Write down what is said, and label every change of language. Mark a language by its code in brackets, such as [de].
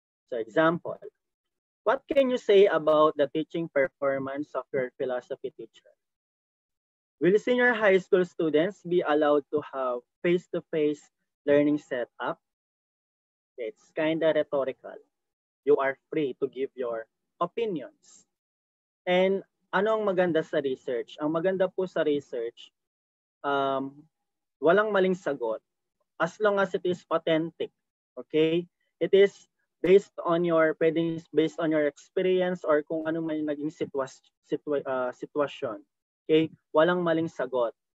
[en] So example, what can you say about the teaching performance of your philosophy teacher? Will senior high school students be allowed to have face-to-face learning setup? It's kind of rhetorical. You are free to give your opinions. [tl] And ano ang maganda sa research? Ang maganda po sa research, walang maling sagot [en] as long as it is authentic. [tl] Okay? [en] It is based on your experience or [tl] kung ano man yung naging sitwasyon. Okay? Walang maling sagot.